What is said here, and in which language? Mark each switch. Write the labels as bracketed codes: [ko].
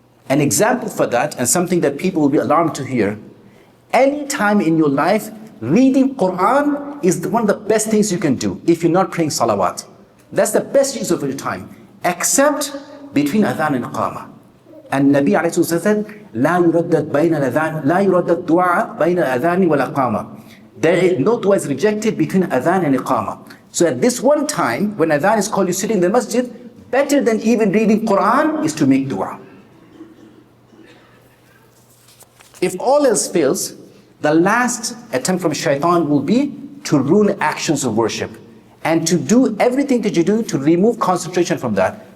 [en] An example for that, and something that people will be alarmed to hear, any time in your life, reading Quran is one of the best things you can do if you're not praying salawat. That's the best use of your time, except between adhan and iqamah. And Nabi alayhi said, [ar] لا يردد دعاء بين الأذان والإقامة. [en] There is no dua is rejected between adhan and iqamah. So at this one time, when adhan is called, you sitting in the masjid, better than even reading Quran is to make dua. If all else fails, the last attempt from Shaytan will be to ruin actions of worship and to do everything that you do to remove concentration from that.